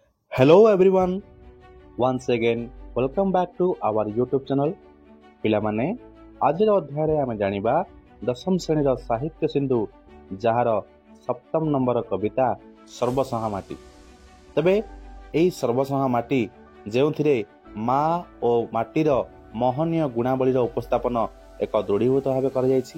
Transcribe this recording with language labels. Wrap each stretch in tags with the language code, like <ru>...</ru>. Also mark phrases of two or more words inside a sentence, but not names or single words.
<en>Hello everyone, once again welcome back to our YouTube channel.</en> <or>ପିଲାମାନେ ଆଜିର ଅଧ୍ୟାୟରେ ଆମେ ଜାଣିବା ଦଶମ ଶ୍ରେଣୀର ସାହିତ୍ୟ ସିନ୍ଧୁ ଯାହାର ସପ୍ତମ ନମ୍ବର କବିତା ସର୍ବସହା ମାଟି। ତେବେ ଏହି ସର୍ବସହା ମାଟି ଯେଉଁଥିରେ ମା ଓ ମାଟିର ମହନୀୟ ଗୁଣାବଳୀର ଉପସ୍ଥାପନ ଏକ ଦୃଢ଼ୀଭୂତ ଭାବେ କରାଯାଇଛି।</or>